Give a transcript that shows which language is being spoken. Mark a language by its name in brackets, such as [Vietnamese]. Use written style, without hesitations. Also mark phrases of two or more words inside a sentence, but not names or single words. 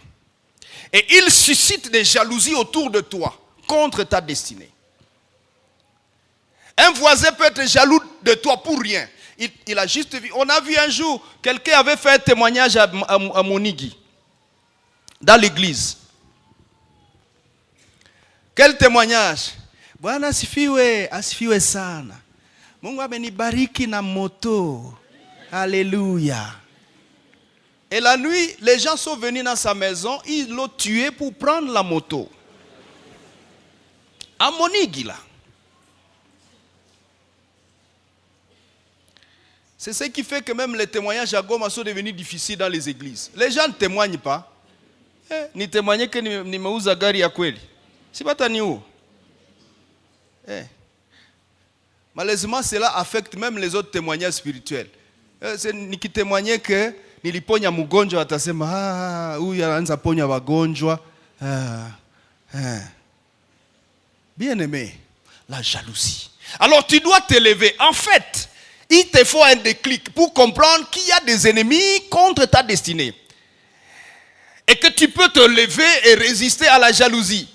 [French] Et il suscite des jalousies autour de toi, contre ta destinée. Un voisin peut être jaloux de toi pour rien. Il a juste vu. On a vu un jour, quelqu'un avait fait un témoignage à Monigui, dans l'église. Quel témoignage? [Swahili] Bwana asifiwe sana. Mungu amenibariki na moto. [French] Alléluia. Et la nuit, les gens sont venus dans sa maison, ils l'ont tué pour prendre la moto. À Monigui là. C'est ce qui fait que même les témoignages à Goma sont devenus difficiles dans les églises. Les gens ne témoignent pas. [Swahili] Ni [French] témoigner que [Swahili] nimeuza gari ya kweli. Si bata ni où? [French] Malheureusement, cela affecte même les autres témoignages spirituels. [Swahili] Nikitémoigner que niliponya mgonjwa atasema huyu anaanza ponya wagonjwa. [French] Bien aimé, la jalousie. Alors tu dois te lever. En fait, il te faut un déclic pour comprendre qu'il y a des ennemis contre ta destinée. Et que tu peux te lever et résister à la jalousie.